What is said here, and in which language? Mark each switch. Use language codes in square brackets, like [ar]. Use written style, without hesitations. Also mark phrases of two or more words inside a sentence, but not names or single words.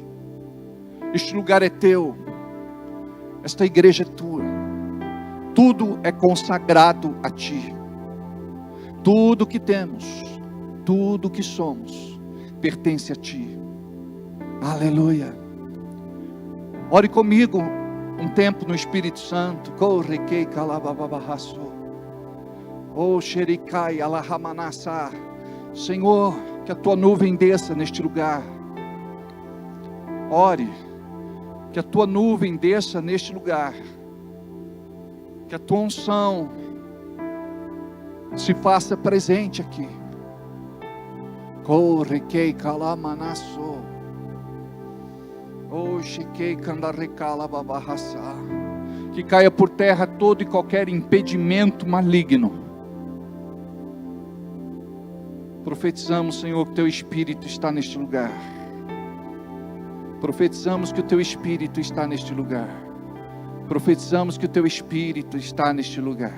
[pt] Este lugar é Teu, esta igreja é Tua, tudo é consagrado a Ti. Tudo que temos, tudo que somos, pertence a Ti. Aleluia. Ore comigo um tempo no Espírito Santo. Correquei calabababaço. Oh, xericai alahamanassá. Senhor, que a Tua nuvem desça neste lugar. Ore, que a Tua nuvem desça neste lugar. Que a Tua unção se faça presente aqui. Correquei calamanassô. Oh, chiquei candarrecalababaçá. Que caia por terra todo e qualquer impedimento maligno. Profetizamos, Senhor, que Teu Espírito está neste lugar. Profetizamos que o Teu Espírito está neste lugar. Profetizamos que o Teu Espírito está neste lugar.